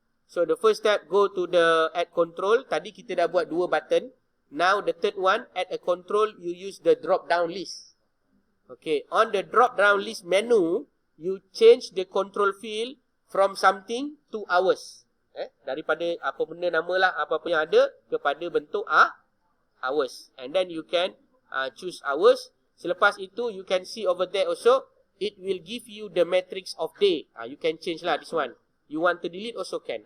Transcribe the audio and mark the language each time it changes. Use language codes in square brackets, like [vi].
[en] So the first step, go to the add control. [ms] Tadi kita dah buat 2 button. [en] Now the third one, add a control, you use the drop down list. Okay, on the drop down list menu, you change the control field from something to hours. [ms] Daripada apa benda nama lah, apa-apa yang ada, kepada bentuk hours. [en] And then you can choose hours. [ms] Selepas itu, [en] you can see over there also, it will give you the matrix of day. You can change lah this one. You want to delete also can.